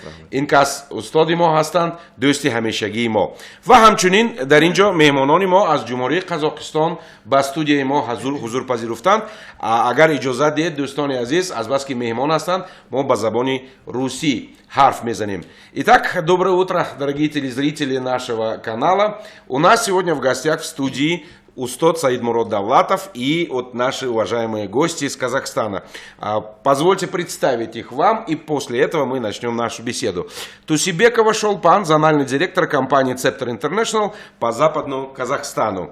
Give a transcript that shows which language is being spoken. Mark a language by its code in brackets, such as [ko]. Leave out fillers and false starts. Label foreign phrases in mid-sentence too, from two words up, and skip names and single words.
[tg] Ин кас устоди мо ҳастанд, дӯсти ҳамешагии мо. Ва ҳамчунин дар ин ҷо меҳмонони мо аз ҷумҳурии Қазоқистон ба студияи мо ҳузур пазируфтанд. Агар иҷозат диҳед, дӯстони азиз, азбаски меҳмон ҳастанд, мо ба забони русӣ ҳарф мезанем. [ru] Итак, доброе утро, дорогие телезрители нашего канала. У нас сегодня в гостях в студии устод Саидмурод Давлатов и вот наши уважаемые гости из Казахстана. Позвольте представить их вам, и после этого мы начнем нашу беседу. Тусибекова Шолпан, зональный директор компании Цептер International по Западному Казахстану.